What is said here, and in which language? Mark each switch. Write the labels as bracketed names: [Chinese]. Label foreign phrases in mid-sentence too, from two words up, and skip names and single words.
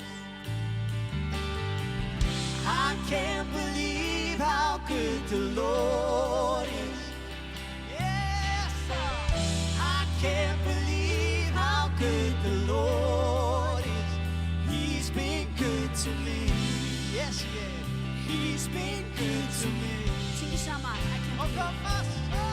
[English] I can't believe how good the Lord is. Yes, sir. I can't believe how good the Lord is. He's been good to me. Yes, yeah. He's been good to me. [Icelandic] Syngið saman. [English] I can't [Icelandic] Og kom fast.